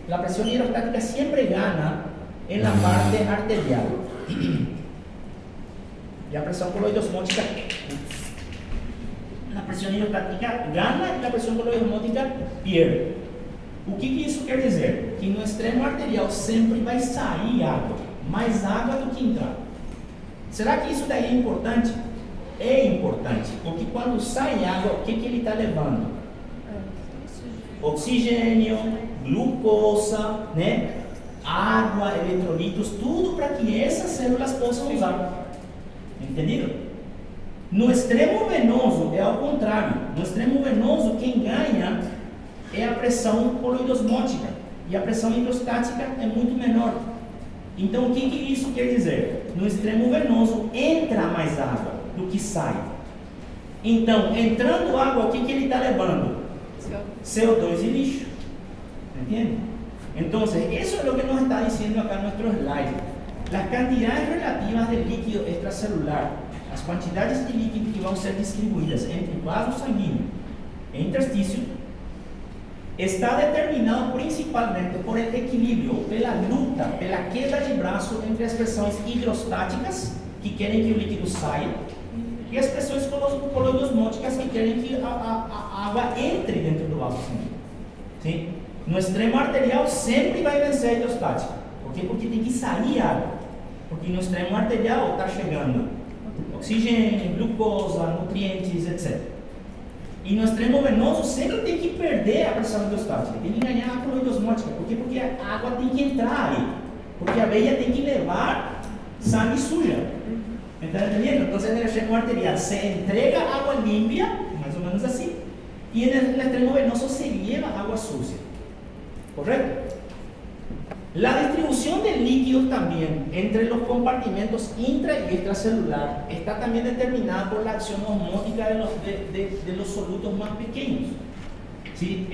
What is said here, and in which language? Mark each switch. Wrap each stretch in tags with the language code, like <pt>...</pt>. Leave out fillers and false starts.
<es>La presión hidrostática siempre gana en la parte arterial. Y la presión coloidosmótica, la presión hidrostática gana y la presión coloidosmótica pierde.</es> <pt>O que isso quer dizer? Que no extremo arterial sempre vai sair água, mais água do que entrar. Será que isso daí é importante? É importante, porque quando sai água, o que ele está levando? Oxigênio, glucosa, né? Água, eletrolitos, tudo para que essas células possam usar. Entendido? No extremo venoso é ao contrário. No extremo venoso, quem ganha é a pressão coloidosmótica e a pressão hidrostática é muito menor. Então, o que isso quer dizer? No extremo venoso entra mais água do que sai. Então, entrando água, o que ele está levando? CO2 e lixo. ¿Entiende?</pt> <es>Entonces, eso es lo que nos está diciendo acá nuestro slide. Las cantidades relativas de líquido extracelular, las cantidades de líquido que van a ser distribuidas entre vaso sanguíneo e interstício, está determinado principalmente por el equilibrio,</es> <pt>pela luta, pela queda de braço entre as pressões hidrostáticas, que querem que o líquido saia, e as pressões coloidosmóticas, que querem que a água entre dentro do vaso sanguíneo. Sim? No extremo arterial sempre vai vencer a hidrostática. Por quê? Porque tem que sair água. Porque no extremo arterial está chegando oxigênio, glucosa, nutrientes, etc. E no extremo venoso sempre tem que perder a pressão hidrostática. Tem que ganhar a coloidosmótica. Por quê? Porque a água tem que entrar aí. Porque a veia tem que levar sangue suja.</pt> <es>¿Me están entendiendo? Entonces en el extremo arterial se entrega agua limpia, más o menos así, y en el extremo venoso se lleva agua sucia. ¿Correcto? La distribución de líquidos también entre los compartimentos intra y extracelular está también determinada por la acción osmótica de los solutos más pequeños, ¿sí?</es>